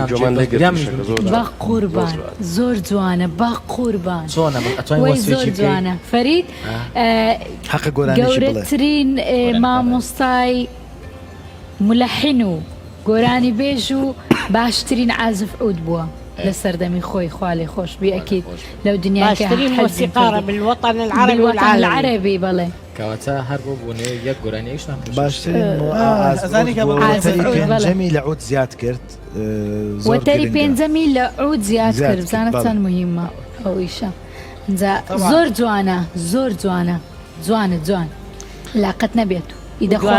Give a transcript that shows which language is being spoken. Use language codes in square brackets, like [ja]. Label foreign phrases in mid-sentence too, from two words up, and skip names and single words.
[ckb] بە قوربان زۆر جوانە بە قوربان وەی زۆر جوانە فەرید گەورەترین مامۆستای ملەحین و گۆرانی بێژ و باشترین عازف عود بووە لە سەردەمی خۆی خوا لێ خۆش بێ ئەکید لەو دنیا باشترین موسیقارە [ar] بالوطن العربي [ckb] العربي بەڵێ کەواتە هەر بۆ بوونێ یەک گۆرانیش باشترین پێنجەمی لە عود زیاد کرد وەتەری پێنجەمی لە عود زیاد کرد بزانە چەند مهمە ئەویشە زۆر جوانە زۆر جوانە جوانە جوان لاقەت نەبێت و ئیدەخۆن